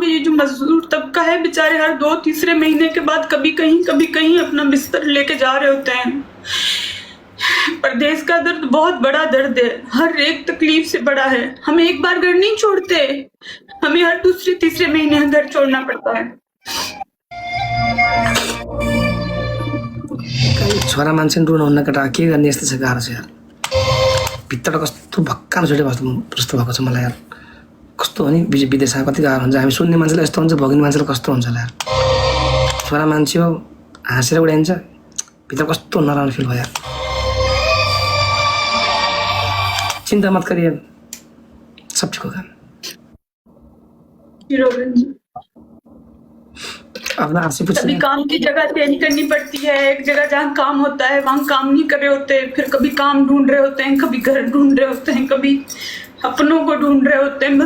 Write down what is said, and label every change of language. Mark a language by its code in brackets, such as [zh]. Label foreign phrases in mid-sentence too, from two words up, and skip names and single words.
[hi] ये जो मजदूर तबका है बेचारे, हर 2-3 महीने के बाद कभी कहीं अपना बिस्तर लेके जा रहे होते हैं। परदेश का दर्द बहुत बड़ा दर्द है, हर एक तकलीफ से बड़ा है। हम एक बार घर नहीं छोड़ते, हमें हर 2-3 महीने घर छोड़ना पड़ता है। [ne] छोरा मान्छे रुन हुन्न केटा, के गर्ने? यस्तो छ, गाह्रो छ यार। भित्रबाट कस्तो भक्कान छुटे जस्तो भएको छ मलाई यार। कस्तो हो नि विदेशमा कति गाह्रो हुन्छ। हामी सुन्ने मान्छेलाई यस्तो हुन्छ, भोग्ने मान्छेलाई कस्तो हुन्छ होला यार। छोरा मान्छे हो, हाँसेर उडाइन्छ, भित्र कस्तो नराम्रो फिल भयो यार। [hi] चिंता मत करिए, सब ठीक होगा। अपना आपसे पूछ, कभी काम की जगह चेंज करनी पड़ती है। एक जगह जहाँ काम होता है वहाँ काम नहीं कर रहे होते, फिर कभी काम ढूंढ रहे होते हैं, कभी घर ढूंढ रहे होते हैं, कभी अपनों को ढूंढ रहे होते हैं।